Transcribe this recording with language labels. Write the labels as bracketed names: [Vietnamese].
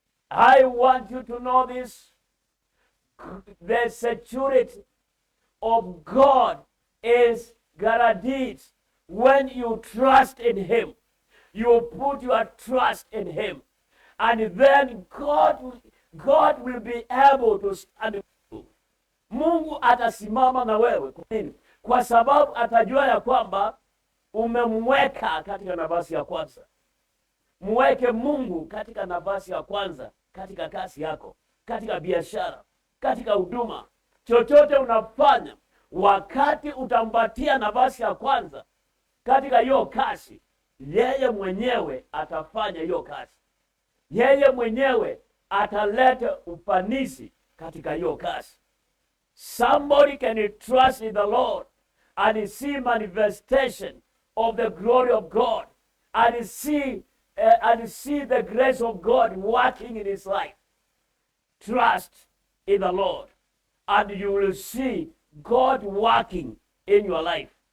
[English] I want you to know this. The security of God is guaranteed when you trust in him. You put your trust in him. And then God will be able to stand with you. [Swahili] Mungu atasimama na wewe. Kwa nini? Kwa sababu atajua ya kwamba umemweka katika nafasi ya kwanza. Mweke Mungu katika nafasi ya kwanza, katika kazi yako, katika biashara, katika huduma. Chochote unafanya, wakati utampatia nafasi ya kwanza katika hiyo kazi, yeye mwenyewe atafanya hiyo kazi. Yeye mwenyewe ataleta ufanisi katika hiyo kazi. [English] Somebody can trust in the Lord and see manifestation of the glory of God and see the grace of God working in his life. Trust in the Lord and you will see God working in your life.